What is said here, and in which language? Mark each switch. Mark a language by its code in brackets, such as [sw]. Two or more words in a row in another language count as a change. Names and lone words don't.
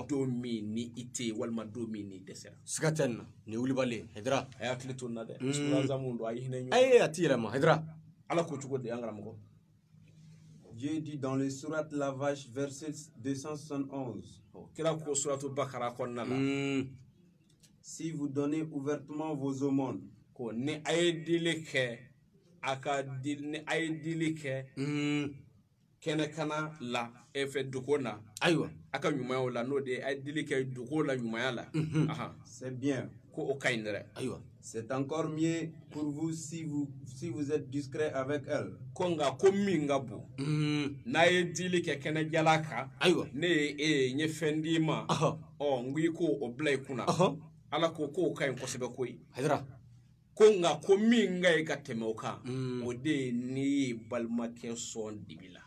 [bm] don min ni i tɛ yen walima don min n'i dɛsɛra Siga tɛ nin na. Nin ye wulibali ye. Haidara. a y'a hakili to nin na dɛ surazamu don a ye hinɛ ɲɔgɔn Ayi a ti yɛlɛma. Haidara. ala ko cogo di an karamɔgɔ [fr] Dieu dit dans le Surat La Vache, verset 271, [bm] kira ko suratu bakara kɔnɔna la [fr] si vous donnez ouvertement vos aumônes, [bm] ko ni a ye dili kɛ ni a ye dili kɛ kɛnɛkana la fɛ dogo na Ayiwa. a ka ɲumanyaw la n'o de ye a ye dili kɛ dogo la ɲumanya la [fr] c'est bien. [bm] ko o ka ɲi dɛ Ayiwa. [fr] C'est encore mieux pour vous si vous êtes discret avec elle. [bm] ko nka ko min ka bon n'a ye dili kɛ kɛnɛjala kan Ayiwa. ne ye e ye n ye fɛn d'i ma n ko i k'o o bila i kunna ala ko k'o ka ɲi kosɛbɛ koyi Haidara. ko nka ko min ka ɲi ka tɛmɛ o kan o de ye n'i ye balimakɛ sɔn dibi la